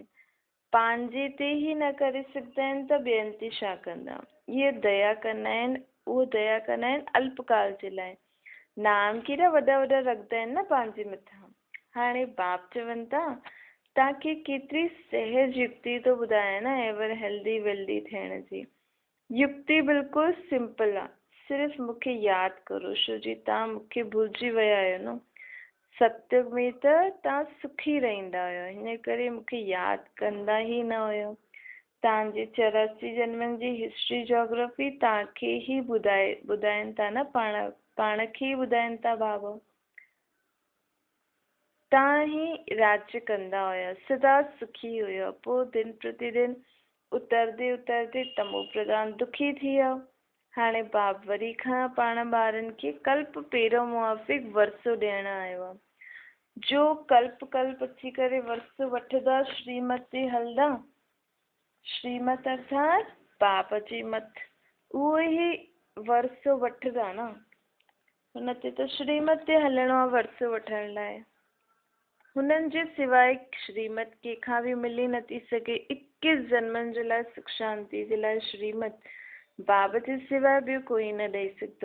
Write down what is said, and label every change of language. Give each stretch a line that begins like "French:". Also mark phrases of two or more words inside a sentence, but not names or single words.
Sindhi: पंहिंजे ते ई न करे सघंदा आहिनि त ॿियनि ते छा कंदा। इहे दया कंदा आहिनि, उहो दया कंदा आहिनि अल्पकाल जे लाइ। नाम केॾा वॾा वॾा रखंदा आहिनि न पंहिंजे मथां। हाणे बाप चवनि था तव्हांखे केतिरी सहज युक्ति थो ॿुधायां न
English: ever healthy wealthy
Sindhi: थियण जी। युक्ति बिल्कुलु सिंपल आहे, सिर्फ़ु मूंखे यादि करो, छो जी तव्हां मूंखे भुलिजी विया आहियो न। सत्य में त तव्हां सुखी रहंदा हुयो, हिन करे मूंखे यादि कंदा ई न हुयो। तव्हांजे 84 जन्मनि जी
English: history geography
Sindhi: तव्हांखे ई ॿुधाइनि था न, पाण खे ई ॿुधाइनि था बाबा। तव्हां ई राज्य कंदा हुया, सदा सुखी हुयो, पोइ दिन प्रतिदिन उतरदे उतरदे तमो प्रधान दुखी थी वियो। हाणे बाप वरी खां पाण ॿारनि खे कल्प पहिरियों मुआफ़िक वरसो ॾियण आयो आहे। जो कल्प कल्प अची करे वरसो वठंदा, श्रीमत ते हलंदा। श्रीमत अर्थात बाप जी मत, उहो ई वरसो वठंदा न। हुन ते त श्रीमत ते हलणो आहे वरसो वठण लाइ। हुननि जे सिवाय श्रीमत कंहिंखां बि मिली नथी सघे। 21 जन्मनि जे लाइ सुख शांति जे लाइ श्रीमत बाप जे सिवाय ॿियो कोई न ॾेई सघंदो आहे।